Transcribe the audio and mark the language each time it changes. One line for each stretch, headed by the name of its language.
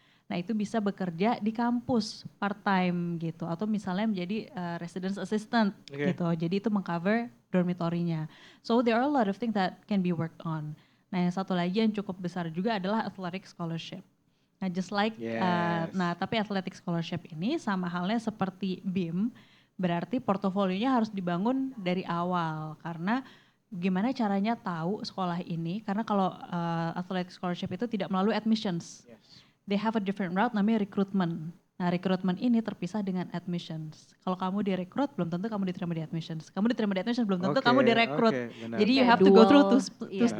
Indonesian: Nah itu bisa bekerja di kampus part time gitu atau misalnya menjadi residence assistant gitu. Jadi itu mengcover dormitory-nya.
English: So there are a lot of things that can be worked on.
Indonesian: Nah yang satu lagi yang cukup besar juga adalah athletic scholarship. Nah just like, nah tapi athletic scholarship ini sama halnya seperti BIM, berarti portofolionya harus dibangun dari awal karena gimana caranya tahu sekolah ini karena kalau athletic scholarship itu tidak melalui admissions.
English: They have a different route namanya recruitment.
Indonesian: Nah rekrutmen ini terpisah dengan
English: admissions.
Indonesian: Kalau kamu direkrut belum tentu kamu diterima di admissions. Kamu diterima di admissions belum tentu kamu direkrut.
English: Jadi you have to go through two steps.